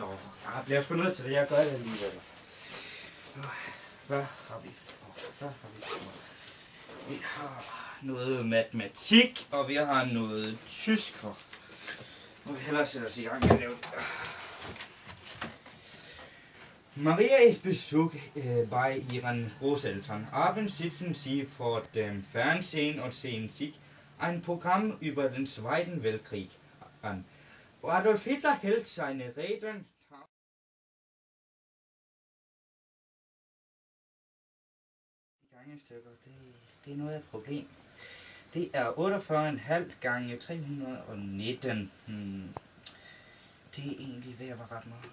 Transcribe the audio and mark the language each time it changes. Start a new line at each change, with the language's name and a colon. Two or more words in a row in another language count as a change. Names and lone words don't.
Danish: Jeg bliver sgu nødt til det, jeg gør det alligevel. Hvad har vi for? Vi har noget matematik, og vi har noget tysk for. Nu vil vi hellere sætte os i gang med at lave det.
German: Maria ist Besuch bei ihren Großeltern. Abends sitzen sie vor dem Fernsehen und sehen sich ein Programm über den Zweiten Weltkrieg an. Adolf Hitler hält seine Reden.
Danish: Gangestykker, det er noget af et problem. Det er 48,5 gange 319. Det er egentlig ved at være ret meget.